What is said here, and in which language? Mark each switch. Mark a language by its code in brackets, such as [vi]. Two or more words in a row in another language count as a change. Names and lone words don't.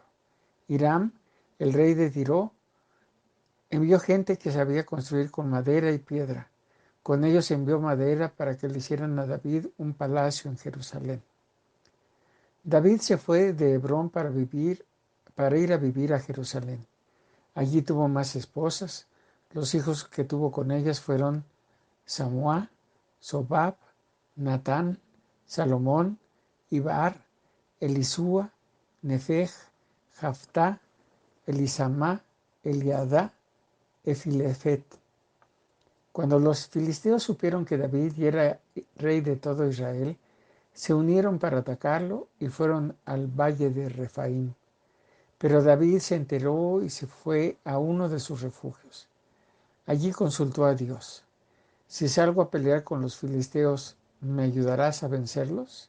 [es] Hiram, el rey de Tiro, envió gente que sabía construir con madera y piedra. Con ellos envió madera para que le hicieran a David un palacio en Jerusalén. David se fue de Hebrón para ir a vivir a Jerusalén. Allí tuvo más esposas. Los hijos que tuvo con ellas fueron Samúa, Sobab, Natán, Salomón, Ibar, Elisúa, Nefeg, Jaftá, Elisamá, Eliadá, Efilefet. Cuando los filisteos supieron que David era rey de todo Israel, se unieron para atacarlo y fueron al valle de Refaim. Pero David se enteró y se fue a uno de sus refugios. Allí consultó a Dios: Si salgo a pelear con los filisteos, ¿me ayudarás a vencerlos?